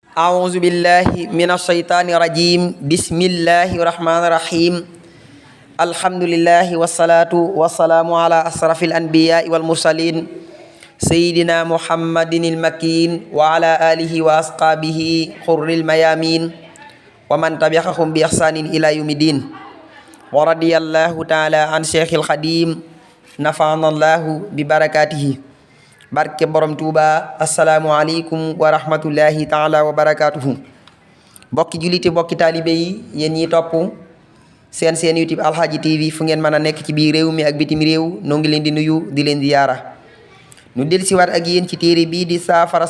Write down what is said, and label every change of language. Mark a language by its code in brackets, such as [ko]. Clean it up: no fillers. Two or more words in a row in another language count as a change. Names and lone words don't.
[ar] أعوذ بالله من الشيطان الرجيم بسم الله الرحمن الرحيم الحمد لله والصلاة والسلام على أشرف الأنبياء والمرسلين سيدنا محمد المكين وعلى آله وأصحابه حر الميامين ومن تبعهم بإحسان إلى يوم الدين ورضي الله تعالى عن شيخ الخديم نفعنا الله [wo] ببركاته barke borom Tuuba [ar] السلام عليكم ورحمة الله تعالى وبركاته [wo] bokki juliti bokki taalibe yi yéen ñi topp seen YouTube Alxaaji TV fu ngeen mën a nekk ci biir réew mi ak bitim réew noo ngi leen di nuyu di leen ziyaara nu del siwaat ak yéen ci téere bii di saafaras